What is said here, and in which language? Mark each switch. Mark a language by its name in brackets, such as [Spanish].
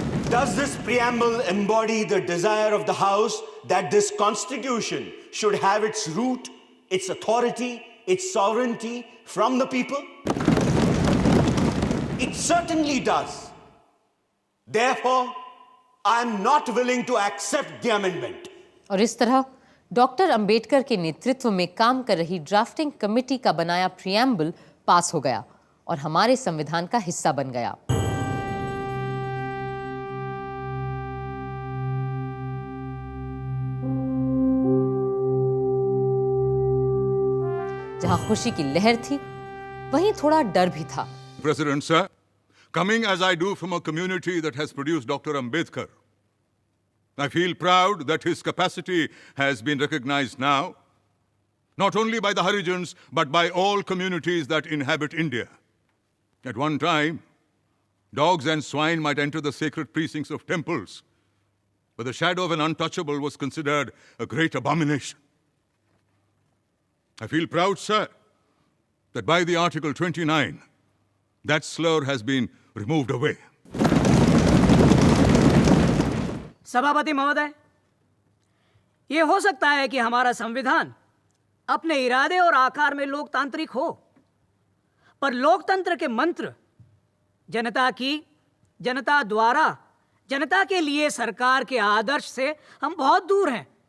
[English] Does this preamble embody the desire of the House that this Constitution should have its root, its authority, its sovereignty from the people? It certainly does. Therefore, I am not willing to accept the amendment. [Hindi] और इस तरह doctor Ambedkar के नेतृत्व में काम कर रही drafting committee का बनाया प्रियम्बल पास हो गया और हमारे संविधान का हिस्सा बन गया। जहां खुशी की लहर थी, वहीं थोड़ा डर भी था। [English] President, sir, coming as I do from a community that has produced Dr. Ambedkar, I feel proud that his capacity has been recognized now. not only by the Harijans, but by all communities that inhabit India. At one time, dogs and swine might enter the sacred precincts of temples, but the shadow of an untouchable was considered a great abomination. I feel proud, sir, that by the Article 29, that slur has been removed away. [Hindi] सभापति महोदय, ये हो सकता है कि हमारा संविधान अपने इरादे और आकार में लोकतांत्रिक हो, पर लोकतंत्र के मंत्र जनता की, जनता द्वारा, जनता के लिए सरकार के आदर्श से हम बहुत दूर हैं।